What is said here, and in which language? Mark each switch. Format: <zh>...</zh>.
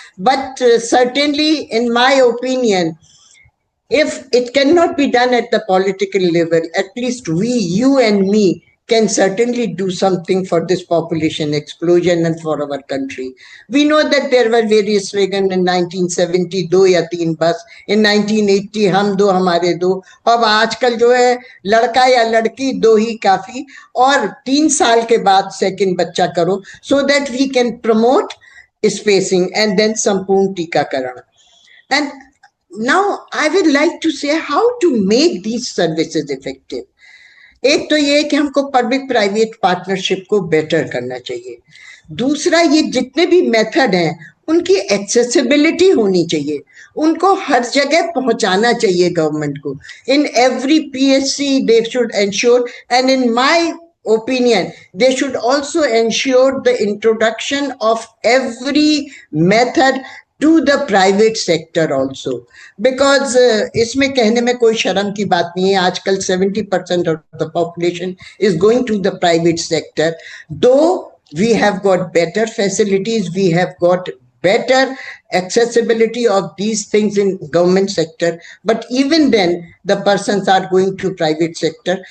<en>But certainly, in my opinion, if it cannot be done at the political level, at least we, you and me, can certainly do something for this population explosion and for our country. We know that there were various slogans in 1970,</en> <hi>2 या 3 बस,</hi> <en>in 1980</en> <hi>हम 2 हमारे 2, अब आजकल जो है लड़का या लड़की 2 ही काफी, और 3 साल के बाद सेकंड बच्चा करो,</hi> <en>so that we can promote spacing and then</en> <hi>संपूर्ण टीकाकरण.</hi> <en>And now I would like to say how to make these services effective.</en> <hi>एक तो ये कि हमको पब्लिक प्राइवेट पार्टनरशिप को बेटर करना चाहिए. दूसरा, ये जितने भी मेथड हैं उनकी एक्सेसिबिलिटी होनी चाहिए, उनको हर जगह पहुंचाना चाहिए गवर्नमेंट को.</hi> <en>in every PHC they should ensure, and in my opinion, they should also ensure the introduction of every method to the private sector also, because</en> <hi>इसमें कहने में कोई शर्म की बात नहीं है.</hi> <en>आजकल 70% of the population is going to the private sector. Though we have got better facilities, we have got better accessibility of these things in government sector, but even then the persons are going to private sector.</en>